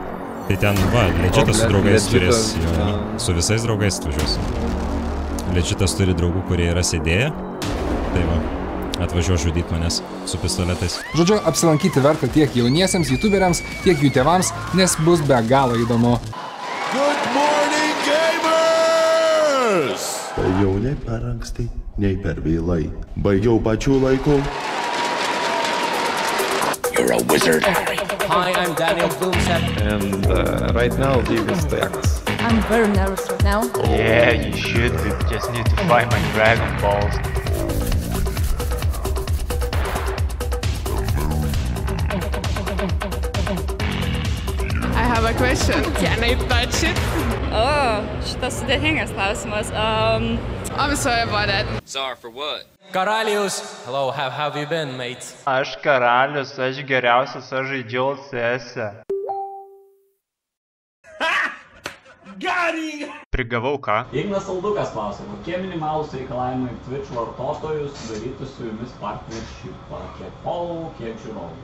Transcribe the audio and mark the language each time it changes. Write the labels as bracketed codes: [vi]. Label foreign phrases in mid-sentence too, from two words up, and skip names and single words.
[lt] Tai ten, va, Lečitas su draugais turės, su visais draugais atvažiuos. Lečitas turi draugų, kurie yra sėdėję. Tai va, atvažiuos žudyti manęs su pistoletais. Žodžiu, apsilankyti verta tiek jauniesiems youtuberiams, tiek jų tėvams, nes bus be galo įdomu. [en] Good morning, gamers! [lt] Jau nei per anksti, nei per vėlai. Baigiau pačiu laiku. [en] You're a wizard. Hi, I'm Daniel Doomset. And right now, Divis Takas. I'm very nervous right now. Yeah, you should. We just need to find my Dragon Balls. I have a question. Can I touch it? [lt] O, šitas sudėtingas klausimas. [en] I'm sorry about that. Sorry for what? Karalius! Hello, how have you been, mate? [lt] Aš karalius, aš geriausias, aš žaidžiau CS-e. Prigavau ką? Ignas Saldukas klausia, kokie minimalūs reikalavimai Twitch vartotojus sudaryti su jumis partnershipą, kiek followų, kiek žiūrovų.